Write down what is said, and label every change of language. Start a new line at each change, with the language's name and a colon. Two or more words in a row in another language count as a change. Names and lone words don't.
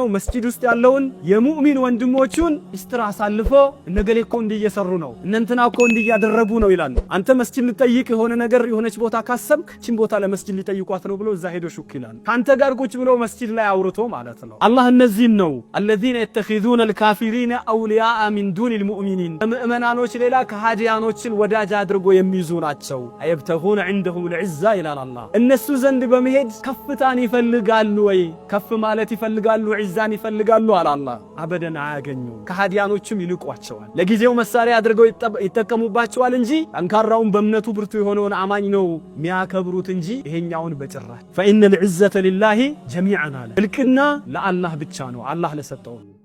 Amharic: መስጂድ ውስጥ ያለውን የሙእሚን ወንድሞቹን ሚስጥር አሳልፎ እነገሌ እኮ እንዲየሰሩ ነው እነንትና እኮ እንዲያደረጉ ነው ይላል። አንተ መስጂድ ልጠይቅ የሆነ ነገር የሆነች ቦታ ካሰብክ ቺን ቦታ ለመስጂድ ሊጠይቋት ነው ብሎ እዛ ሄዶ ሹክ ይላል። ካንተ ጋር ቁጭ ብሎ መስጂድ ላይ አውርቶ ማለት ነው። አላህ እነዚህን ነው الذين
Arabic: يتخذون الكافرين أولياء من دون المؤمنين
Amharic: ከምእመናኖች ሌላ ከሃዲያኖችን ወዳጅ አድርጎ የሚይዙ ናቸው። አይብተጉን عندهم العزة ይላል አላህ። እነሱ ዘንድ በመሄድ ከፍታን ይፈልጋሉ ወይ ከፍ ማለት ይፈልጋሉ፣ ዒዛን ይፈልጋሉ አለ አላህ። አበደን አያገኙ። ከሃዲያኖችም ይልቋቸዋል። ለጊዜው መሳሪያ አድርገው ይጠቀሙባቸዋል እንጂ ጠንካራውን በእምነቱ ብርቱ የሆነውን አማኝ ነው የሚያከብሩት እንጂ ይሄኛውን በጭራሽ።
Arabic: فإن العزة لله جميعا
Amharic: አለ። እልቅና ለአላህ ብቻ ነው፣ አላህ ለሰጠው።